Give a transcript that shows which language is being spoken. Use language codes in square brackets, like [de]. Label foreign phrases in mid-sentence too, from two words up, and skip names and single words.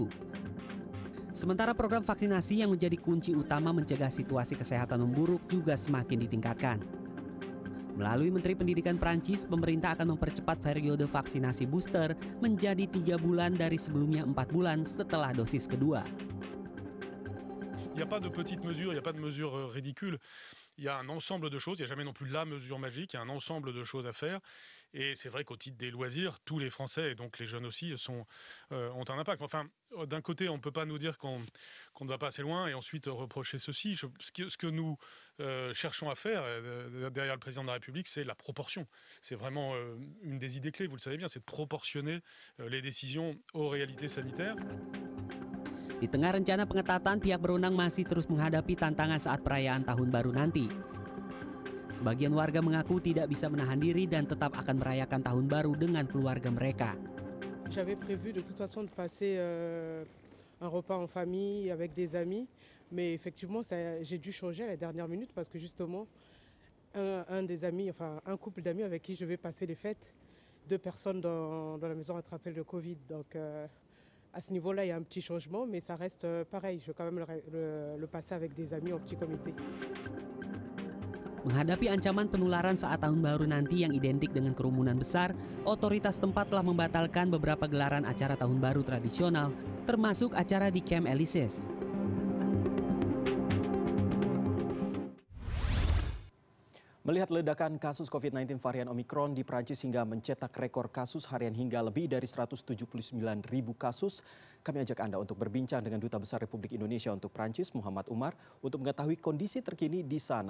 [id] Sementara program vaksinasi yang menjadi kunci utama mencegah situasi kesehatan memburuk juga semakin ditingkatkan. Melalui Menteri Pendidikan Perancis, pemerintah akan mempercepat periode vaksinasi booster menjadi 3 bulan dari sebelumnya 4 bulan setelah dosis kedua. [fr] Il n'y a pas de petites mesures, il n'y a pas de mesures ridicules. Il y a un ensemble de choses, il n'y a jamais non plus la mesure magique, il y a un ensemble de choses à faire. Et c'est vrai qu'au titre des loisirs, tous les Français, et donc les jeunes aussi, ont un impact. Enfin, d'un côté, on ne peut pas nous dire qu'on ne va pas assez loin et ensuite reprocher ceci. Ce que nous cherchons à faire derrière le président de la République, c'est la proportion. C'est vraiment une des idées clés, vous le savez bien, c'est de proportionner les décisions aux réalités sanitaires. [id] Di tengah rencana pengetatan, pihak berwenang masih terus menghadapi tantangan saat perayaan Tahun Baru nanti. Sebagian warga mengaku tidak bisa menahan diri dan tetap akan merayakan Tahun Baru dengan keluarga mereka. [fr] J'avais prévu de toute façon de passer un repas en famille avec des amis, mais effectivement j'ai dû changer à la dernière minute parce que justement un des amis, enfin un couple d'amis avec qui je vais passer les fêtes, 2 personnes dans la maison ont attrapé le Covid, donc à ce niveau-là, il y a un petit changement, mais ça reste pareil. Je vais quand même le passer avec des amis en petit comité. [id] Menghadapi ancaman penularan saat Tahun Baru nanti yang identik dengan kerumunan besar, otoritas tempat telah membatalkan beberapa gelaran acara Tahun Baru tradisional, termasuk acara di Camp Elysees. Melihat ledakan kasus COVID-19 varian Omikron di Prancis hingga mencetak rekor kasus harian hingga lebih dari 179.000 kasus, kami ajak Anda untuk berbincang dengan Duta Besar Republik Indonesia untuk Prancis, Muhammad Umar, untuk mengetahui kondisi terkini di sana.